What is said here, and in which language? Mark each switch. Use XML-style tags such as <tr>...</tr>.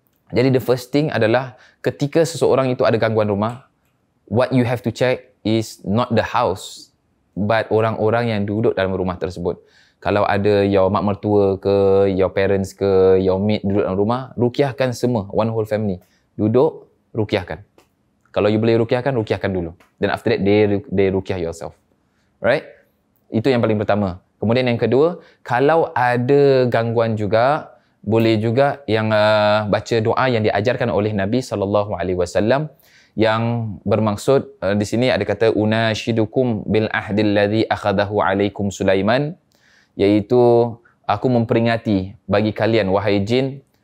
<ms>Jadi</ms> <en>the first thing</en> <ms>adalah ketika seseorang itu ada gangguan rumah,</ms> <en>what you have to check is not the house, but</en> <ms>orang-orang yang duduk dalam rumah tersebut. Kalau ada your mak mertua ke,</ms> <en>your parents</en> <ms>ke,</ms> <en>your maid</en> <ms>duduk dalam rumah, ruqyahkan semua,</ms> <en>one whole family.</en> <ms>Duduk, ruqyahkan. Kalau you boleh ruqyahkan, ruqyahkan dulu.</ms> <en>Then after that, they ruqyah yourself. Right?</en> <ms>Itu yang paling pertama. Kemudian yang kedua, kalau ada gangguan juga, boleh juga yang baca doa yang diajarkan oleh Nabi SAW yang bermaksud di sini ada kata</ms> <ar>unashidukum bil ahdil ladzi akhadahu alaikum Sulaiman,</ar> <ms>iaitu aku memperingati bagi kalian wahai jin</ms>